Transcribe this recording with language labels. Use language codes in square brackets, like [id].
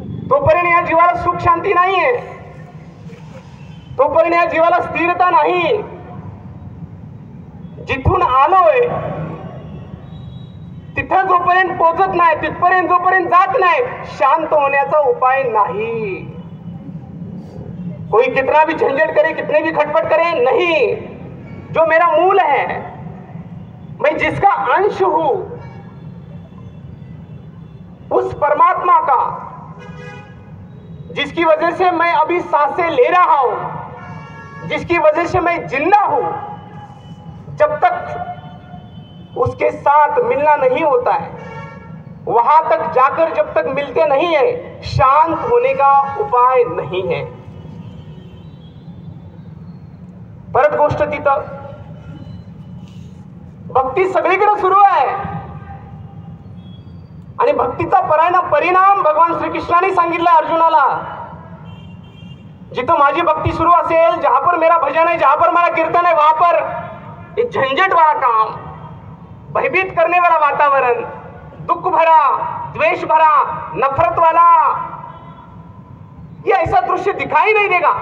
[mr] तोपर्यंत या जीवाला सुख शांती नाहीये, तोपर्यंत या जीवाला स्थिरता नाही. जिथून आलोय तिथं जोपर्यंत पोहोचत नाही, तिथपर्यंत जोपर्यंत जात नाही, शांत होण्याचा उपाय नाही. [hi] कोई कितना भी झंझट करे, कितने भी खटपट करे, नहीं. जो मेरा मूल है, मैं जिसका अंश हूं, उस परमात्मा का, जिसकी वजह से मैं अभी सांसें ले रहा हूं, जिसकी वजह से मैं जिंदा हूं, जब तक उसके साथ मिलना नहीं होता है, वहां तक जाकर जब तक मिलते नहीं है, शांत होने का उपाय नहीं है. [mr] परत गोष्ट तिथं भक्ती सगळीकडे सुरू आहे आणि भक्तीचा परिणाम भगवान श्रीकृष्णाने सांगितला अर्जुनाला. जिथं माझी भक्ती सुरू असेल, [hi] जहां पर मेरा भजन है, जहां पर मेरा कीर्तन है, वहां पर एक झंझट वाला काम, भयभीत करने वाला वातावरण, दुख भरा, द्वेष भरा, नफरत वाला, ये ऐसा दृश्य दिखाई नहीं देगा.